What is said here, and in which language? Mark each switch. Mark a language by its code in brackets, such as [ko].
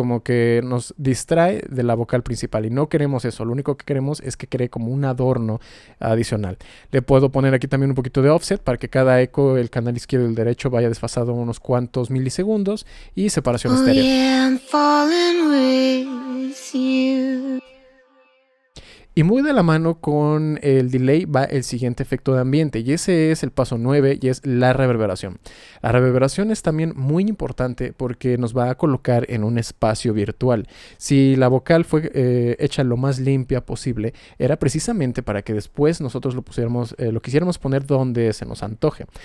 [es] Como que nos distrae de la vocal principal y no queremos eso. Lo único que queremos es que cree como un adorno adicional. Le puedo poner aquí también un poquito de offset para que cada eco, el canal izquierdo y el derecho, vaya desfasado unos cuantos milisegundos y separación estéreo. [en] Yeah, I'm falling with you. [es] Y muy de la mano con el delay va el siguiente efecto de ambiente y ese es el paso 9 y es la reverberación. La reverberación es también muy importante porque nos va a colocar en un espacio virtual. Si la vocal fue hecha lo más limpia posible, era precisamente para que después nosotros lo quisiéramos poner donde se nos antoje.